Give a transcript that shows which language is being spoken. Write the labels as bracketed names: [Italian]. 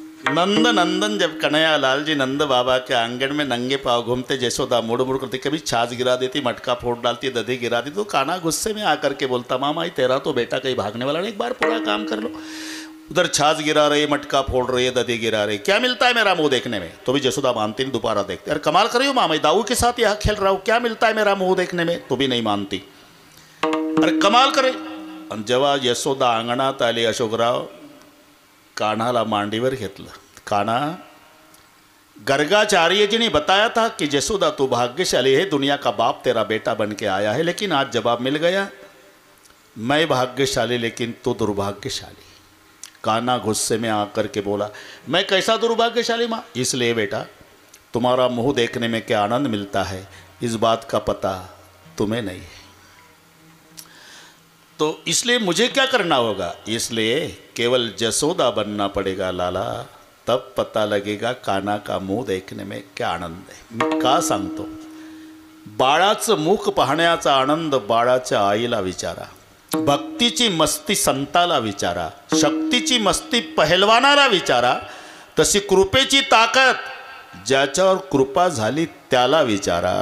[Hindi] नंद नंदन जब कन्हैया लाल जी नंद बाबा के आंगन में नंगे पाँव घूमते, जयशोदा मुड़ मुड़ करती, कभी छाछ गिरा देती, मटका फोड़ डालती, दधी गिरा देती, तो कान्हा गुस्से में आकर के बोलता, मामा ये तेरा तो बेटा कहीं भागने वाला नहीं, एक बार पूरा काम कर लो. उधर छाछ गिरा रही, मटका फोड़ रही है, दधी गिरा रही, क्या मिलता है मेरा मुंह देखने में? तो भी जयशोदा मानती नहीं, दोबारा देखते. अरे कमाल कर रही हो मामा, दाऊ के साथ यहाँ खेल रहा हूँ, क्या मिलता है मेरा मुंह देखने में? तो भी नहीं मानती. अरे कमाल करे. [Marathi] आणि जेव्हा यशोदा अंगणात आली, अशोकराव कान्हाला मांडीवर घेतलं. [Hindi] कान्हा, गर्गाचार्य जी ने बताया था कि यशोदा तू भाग्यशाली है, दुनिया का बाप तेरा बेटा बन के आया है, लेकिन आज जवाब मिल गया, मैं भाग्यशाली लेकिन तू दुर्भाग्यशाली. कान्हा गुस्से में आकर के बोला, मैं कैसा दुर्भाग्यशाली माँ? इसलिए बेटा तुम्हारा मुंह देखने में क्या आनंद मिलता है इस बात का पता तुम्हें नहीं है. तो इसलिए मुझे क्या करना होगा? इसलिए केवल जसोदा बनना पड़ेगा लाला, तब पता लगेगा कान्हा का मुंह देखने में क्या आनंद है. [Marathi] मी का सांगतो? बाळाचं मुख पाहण्याचा आनंद बाळाच्या आईला विचारा. भक्तीची मस्ती संताला विचारा. शक्तीची मस्ती पहलवानाला विचारा. तशी कृपेची ताकद ज्याच्यावर कृपा झाली त्याला विचारा.